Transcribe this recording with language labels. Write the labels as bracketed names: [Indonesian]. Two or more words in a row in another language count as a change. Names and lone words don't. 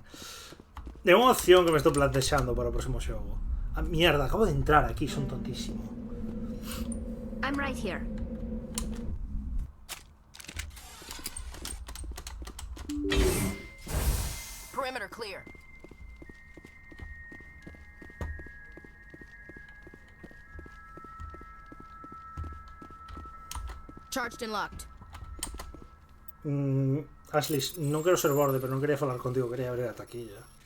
[Galician] É unha opción que me estou plantexando para o próximo xogo. [Spanish] Ah, mierda, acabo de entrar aquí, son tontísimo. [English] I'm right here. Perimeter clear. Charged and locked. [Galician] Ashley, non quero ser borde, pero non quería falar contigo, quería abrir a taquilla.